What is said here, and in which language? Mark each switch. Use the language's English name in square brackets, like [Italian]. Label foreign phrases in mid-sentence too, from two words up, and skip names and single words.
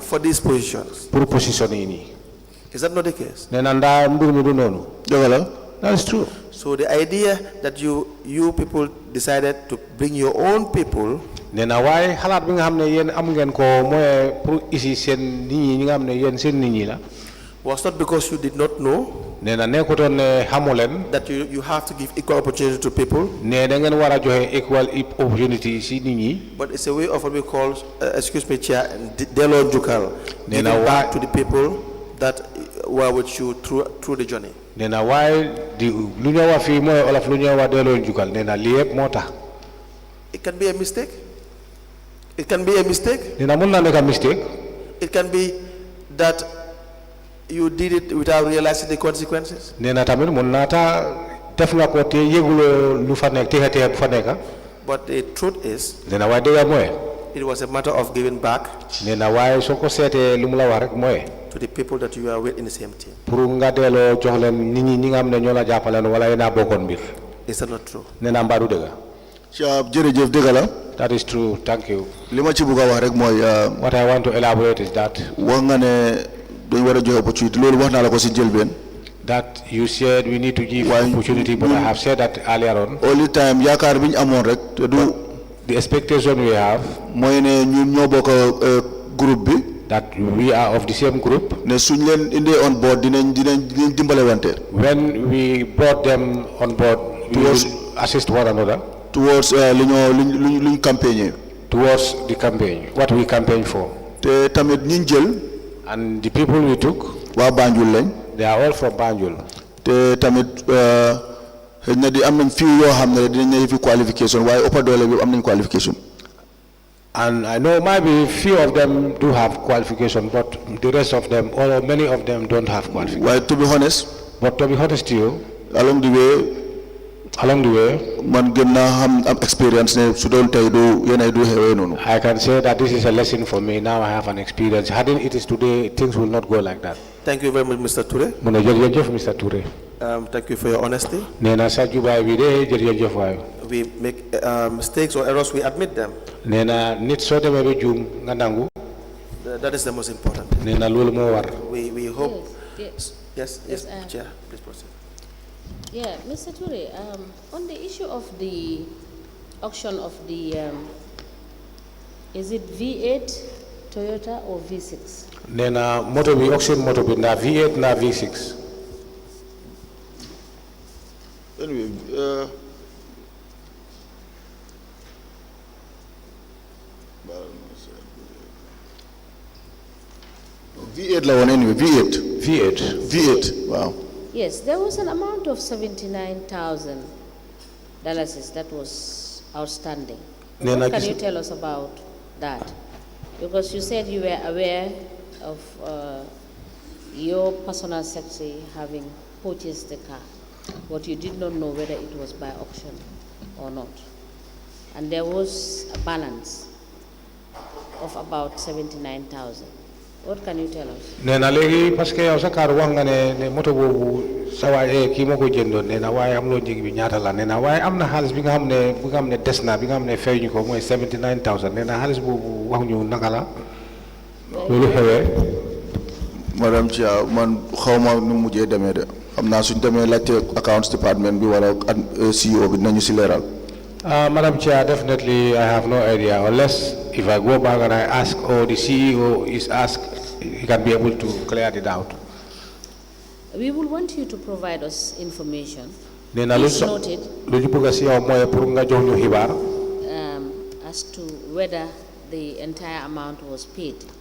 [English] For these positions. [Wolof] pour position yi nii. [English] Is that not the case? [Wolof] nee na ndaa mbir mi du noonu. Degala. [English] That is true. So the idea that you people decided to bring your own people, [Wolof] nee na waaye xalaat bi nga xam ne yéen am ngeen ko mooy [French] pour ici [Wolof] seen nit ñi nga xam ne yéen seen nit ñi la. [English] was not because you did not know [Wolof] nee na nekkutoon ne xamu leen. [English] that you have to give equal opportunity to people. [Wolof] nee da ngeen war a joxe [English] equal opportunity [Wolof] si nit ñi. [English] But it's a way of what we call, excuse me, Chair, [Wolof] Delo Jukal, [English] giving back to the people that were with you through the journey. [Wolof] nee na waaye di lu ñoo wax fii mooy olof lu ñoo wax delloo njukkal nee na lii yëpp moo tax. [English] It can be a mistake. It can be a mistake. [Wolof] nee na mun na nekk mistake. [English] It can be that you did it without realizing the consequences. [Wolof] nee na tamit mun naa taa def nga ko te yëguloo lu fa nekk texe bu fa nekk. [English] But the truth is, [Wolof] nee na waaye dëgg mooy. [English] it was a matter of giving back [Wolof] nee na waaye soo ko seetee lu mu la wax rek mooy. [English] to the people that you are with in the same team. [Wolof] pour nga delloo jox leen nit ñi nga xam ne ñoo la jàppale wala yéen a bokkoon mbir. [English] Is that not true? [Wolof] nee na mbaa du dëgg. jërëjëf degala. [English] That is true. Thank you. [Wolof] li ma ci bëgg a wax rek mooy. [English] What I want to elaborate is that. [Wolof] wax nga ne dañ war a joxe opportunity loolu wax naa la ko si njëlbeen. [English] That you said we need to give opportunity, but I have said that earlier on. All the time [Wolof] yaakaar bi ñu amoon rek te du. [English] The expectation we have. [Wolof] mooy ne ñun ñoo bokk groupe bi. [English] that we are of the same group. [Wolof] ne suñ leen indee [English] on board [Wolof] dinañ dimbale wante. [English] When we brought them on board, we will assist one another. Towards luñ campaign. Towards the campaign, what we campaign for. [Wolof] te tamit ñiñ jël. [English] And the people we took, [Wolof] waa Banjul lañ. [English] they are all from Banjul. [Wolof] te tamit xëy na di am nañ few yoo xam ne dinañ ne fi qualification waaye ëpp doole bi am nañ qualification. [English] And I know maybe few of them do have qualification, but the rest of them, or many of them, don't have qualification. Well, to be honest, to you, along the way, [Wolof] man gën naa am experience ne su doon tey du yéen du xewee noonu. [English] I can say that this is a lesson for me. Now I have an experience. Hadn't it is today, things will not go like that. Thank you very much, Mr. Touray. Mr. Touray. Thank you for your honesty. We make mistakes or errors, we admit them. That is the most important. We hope. Yes, Chair, please proceed. Yeah, Mr. Touray, on the issue of the auction of the, is it V8, Toyota or V6? [Wolof] Nena motor bi auction motor bi na V8 na V6. [English] Anyway, V8 la one anyway, V8, wow. Yes, there was an amount of $79,000 that was outstanding. What can you tell us about that? Because you said you were aware of your personal secretary having purchased the car, but you did not know whether it was by auction or not. And there was a balance of about 79,000. What can you tell us? [Wolof] Nena legi [French] parce que [Wolof] yow sa car wax nga ne moto bobu sa waay kii moo ko jëndoon nena waaye am loo njëg bi ñaata la nena waaye am na xaalis bi nga xam ne des na bi nga xam ne fay ñu ko mooy 79,000 nena xaalis boobu wax ñu naka la loolu xewee. [English] Madam Chia, [Wolof] man xawma nu mujjee demee de xam naa suñ demee laajte [English] accounts department [Wolof] bi wala CEO bi dinañu si leeral. [English] Madam Chair, definitely I have no idea unless if I go back and I ask or the CEO is asked, he can be able to clear it out. We will want you to provide us information. Please noted as to whether the entire amount was paid.